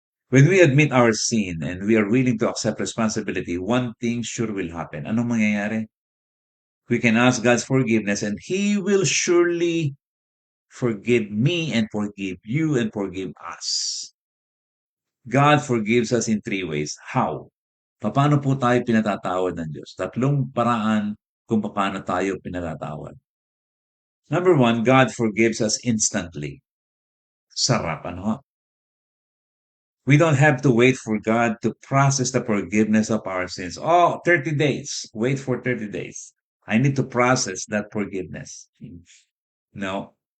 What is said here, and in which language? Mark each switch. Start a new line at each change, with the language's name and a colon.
English: When we admit our sin and we are willing to accept responsibility, one thing sure will happen.
Filipino: Anong mangyayari?
English: We can ask God's forgiveness and He will surely forgive me and forgive you and forgive us. God forgives us in three ways. How?
Filipino: Paano po tayo pinatatawad ng Diyos? Tatlong paraan kung paano tayo pinatatawad.
English: Number one, God forgives us instantly.
Filipino: Sarap, ano?
English: We don't have to wait for God to process the forgiveness of our sins. Oh, 30 days. Wait for 30 days. I need to process that forgiveness. No.